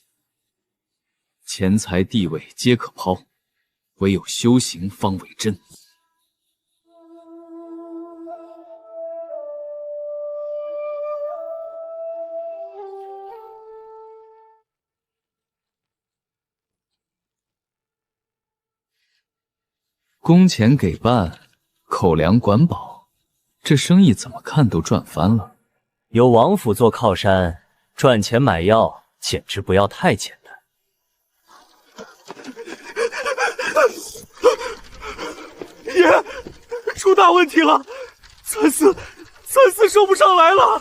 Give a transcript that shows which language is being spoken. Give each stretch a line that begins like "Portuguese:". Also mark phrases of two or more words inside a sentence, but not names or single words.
Chinese: 钱财地位皆可抛，唯有修行方为真。工钱給半，口糧管飽，這生意怎麼看都賺翻了。有王府做靠山，賺錢買藥簡直不要太簡單。爺，出大問題了，三四收不上來了。